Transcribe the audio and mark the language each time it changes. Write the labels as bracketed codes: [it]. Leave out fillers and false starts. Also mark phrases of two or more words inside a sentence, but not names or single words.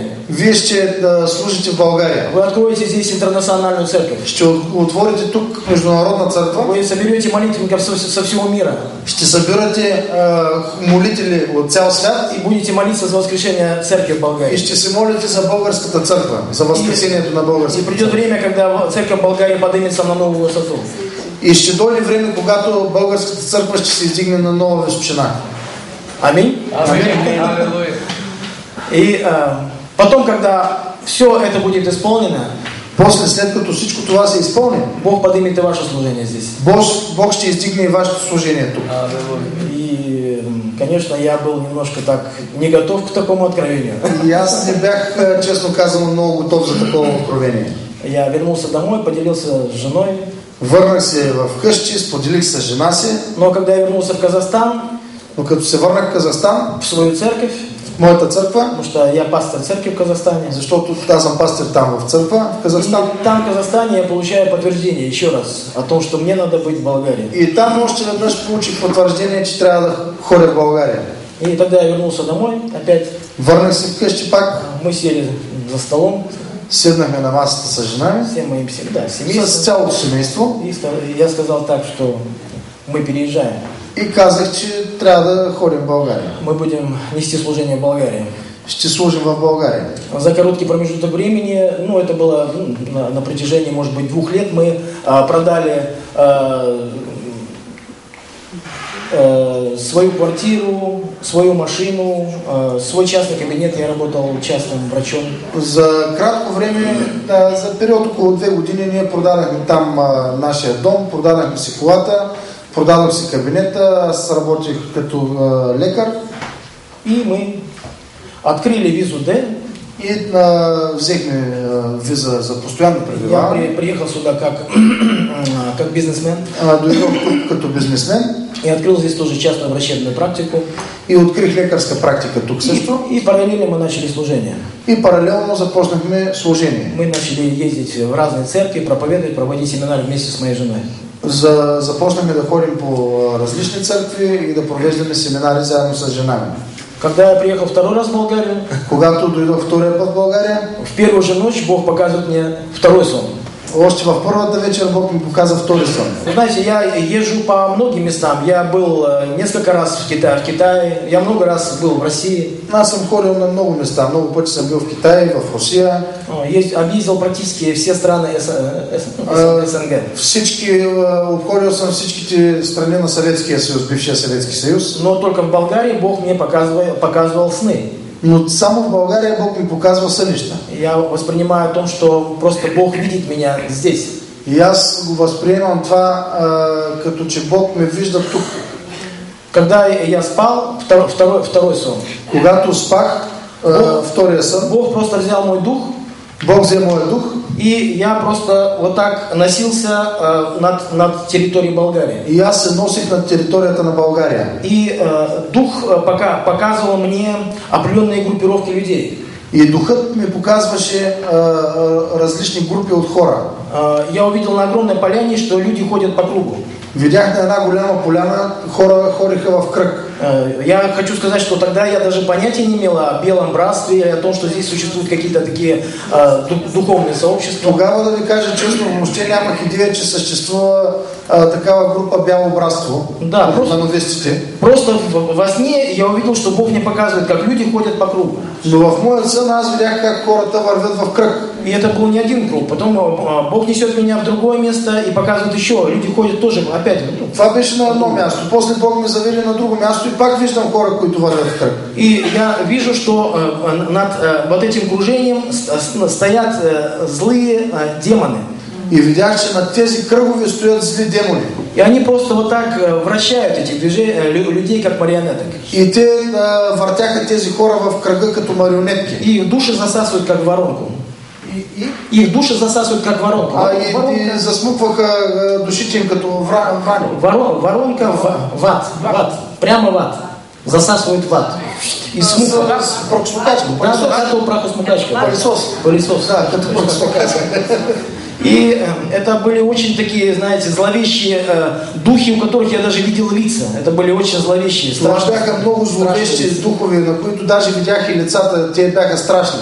[bg] Вие ще служите в България. [ru] Вы откроете здесь интернациональную церковь. [bg] Ще отворите тук международна църква. [ru] Вы соберете молитвенников со всего мира. [bg] Ще събирате молители от цял свят. [ru] И будете молиться за воскрешение церкви в Болгарии. [bg] И ще се молите за българската църква, за възкресението на българската. [ru] И придет время, когда церковь Болгарии поднимется на новую высоту. [bg] И ще дойде време, когато българската църква ще се издигне на нова височина. [ru] Аминь. Аминь. И потом, когда все это будет исполнено, после, [bg] след като всичко това се изпълни, [ru] Бог поднимет и ваше служение здесь. [bg] Бог ще издигне и вашето служение тук. [ru] И, конечно, я был немножко так не готов к такому откровению. [bg] И аз не бях, честно казано, много готов за такова откровение. [ru] Я вернулся домой, поделился с женой. [bg] Върнах се в къщи, споделих с жена си. [ru] Но когда я вернулся в Казахстан, [bg] но като се върнах в Казахстан, [ru] в свою церковь, [bg] в моята църква, [ru] потому что я пастор церкви в Казахстане, [bg] защото аз съм пастор там в църква, в Казахстан. [ru] И там в Казахстане я получаю подтверждение еще раз о том, что мне надо быть в Болгарии. [bg] И там още веднъж получих потвърждение, че трябва да ходя в България. [ru] И тогда я вернулся домой опять. [bg] Върнах се вкъщи пак. [ru] Мы сели за столом. [bg] Седнахме на масата с жена ми. [ru] Всем моим семейством. [bg] С цялото семейство. [ru] И я сказал так, что мы переезжаем. [bg] И казах, че трябва да ходим в България. [ru] Мы будем нести служение в Болгарии. [bg] Ще служим в България. [ru] За короткий промежуток времени, это было на протяжении, может быть, 2 лет, мы продали свою квартиру, свою машину, свой частный кабинет. Я работал частным врачом. [bg] За кратко време, за период около 2 години, ние продадахме там нашия дом, продадахме си колата, продадох си кабинета, аз работих като лекар. [ru] И мы открыли визу Д. [bg] И взехме виза за постоянно пребиваване. [ru] Я приехал сюда как бизнесмен. [bg] Дойдох тук като бизнесмен. [ru] И открыл здесь тоже частную врачебную практику. [bg] И открих лекарска практика тук също. [ru] И параллельно мы начали служение. [bg] И параллелно започнахме служение. [ru] Мы начали ездить в разные церкви, проповедовать, проводить семинары вместе с моей женой. [bg] Започнахме да ходим по различни църкви и да провеждаме семинари заедно с жена ми. [ru] Когда я приехал второй раз в Болгарию, [bg] когато дойдох втория път в България, [ru] в первую же ночь Бог показывает мне второй сон. [bg] Още в първата вечер Бог ми показа втори сон. [ru] Знаете, я езжу по многим местам. Я был несколько раз в Китае, я много раз был в России. [bg] Аз съм ходил на много места, много пъти съм бил в Китай, в Русия. [ru] Объездил практически все страны СНГ. [bg] Обходил съм всичките страни на Съветския съюз, бившия Съветски съюз. [ru] Но только в Болгарии Бог мне показывал сны. [bg] Но само в България Бог ми показва сънища. [ru] Я воспринимаю то, что просто Бог видит меня здесь. [bg] И аз го възприемам това, като че Бог ме вижда тук. [ru] Когда я спал, второй сон. [bg] Когато спах, втория сън, [ru] Бог просто взял мой дух. [bg] Бог взе моя дух. [ru] И я просто вот так носился над территорией Болгарии. [bg] И аз се носих над территорията на България. [ru] И дух показывал мне определенные группировки людей. [bg] И духът ми показваше различни групи от хора. [ru] Я увидел на огромной поляне, что люди ходят по кругу. [bg] Видях на една голяма поляна, хора хориха в кръг. [ru] Я хочу сказать, что тогда я даже понятия не имел о белом братстве, о том, что здесь существуют какие-то такие духовные сообщества. [bg] Тогава да ви кажа честно, въобще нямах идея, че съществува такава група бяло братство. [ru] Да, просто во сне я увидел, что Бог мне показывает, как люди ходят по кругу. [bg] Но в моя сън аз видях как хората вървят в кръг. [ru] И это был не один круг. Потом Бог несет меня в другое место и показывает еще. Люди ходят тоже опять. [bg] Това беше на едно място. После Бог ме заведе на друго място и пак виждам хора, които вървят в кръг. [ru] И я вижу, что над вот этим кружением стоят злые демоны. [bg] И видях, че над тези кръгове стоят зли демони. [ru] И они просто вот так вращают этих людей, как марионеток. [bg] И те въртяха тези хора в кръга като марионетки. [ru] И их души засасывают, как воронку. Их души засасывают, как воронку. [bg] И засмукваха душите им като врани. [ru] Воронка в ад. Прямо в ад. Засасывает в ад. [bg] И смуква. Прахосмукачка. Да, прахосмукачка. Пылесос. Да, като прахосмукачка. [ru] И это были очень такие, знаете, зловещие духи, у которых я даже видел лица. Это были очень зловещие, страшные. [bg] Бяха много зловещи духове, на които даже видях и лицата, те бяха страшни.